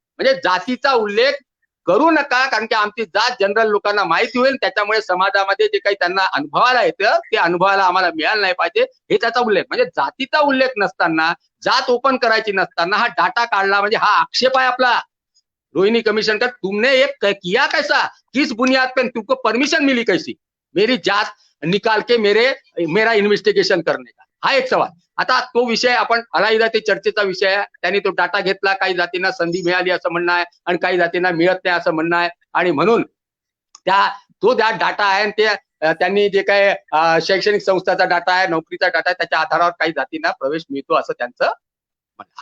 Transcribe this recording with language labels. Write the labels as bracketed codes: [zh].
[mr] म्हणजे जातीचा उल्लेख करू नका, कारण की आमची जात जनरल लोकांना माहिती होईल, त्याच्यामुळे समाजामध्ये जे काही त्यांना अनुभवायला येतं ते अनुभवायला आम्हाला मिळालं नाही पाहिजे, हे त्याचा उल्लेख. म्हणजे जातीचा उल्लेख नसताना, जात ओपन करायची नसताना हा डाटा काढला, म्हणजे हा आक्षेप आहे आपला रोहिणी कमीशन का. [hi] तुमने एक किया कैसा, किस बुनियाद पर तुमको परमिशन मिली कैसी मेरी जात निकाल के मेरा इन्वेस्टिगेशन करने का? [mr] हा एक सवाल. आता तो विषय आपण अलाहिदा ते चर्चेचा विषय आहे. त्यांनी तो डाटा घेतला, काही जातींना संधी मिळाली असं म्हणणं आहे आणि काही जातींना मिळत नाही असं म्हणणं आहे, आणि म्हणून तो डाटा आहे आणि ते त्यांनी जे काही शैक्षणिक संस्थाचा डाटा आहे, नोकरीचा डाटा आहे, त्याच्या आधारावर काही जातींना प्रवेश मिळतो असं त्यांचं म्हणणं.